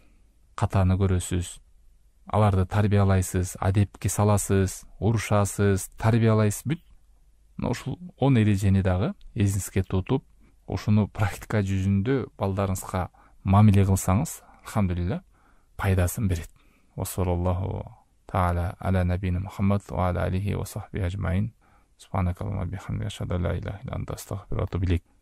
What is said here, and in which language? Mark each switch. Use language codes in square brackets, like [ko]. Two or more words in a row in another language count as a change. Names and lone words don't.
[ky] Катаны көрөсүз, аларды тарбиялайсыз, адепке саласыз, урушасыз, тарбиялайсыз. Бүт ушул 10 эрежени дагы эсиңизге тутуп, ушуну практика жүзүндө балдарыңызга мамиле кылсаңыз, алхамдулилля, пайдасын берет. [ar] وصلى الله تعالى على نبينا محمد وعلى آله وصحبه أجمعين. سبحانك اللهم وبحمدك أشهد أن لا إله إلا أنت أستغفرك وأتوب إليك.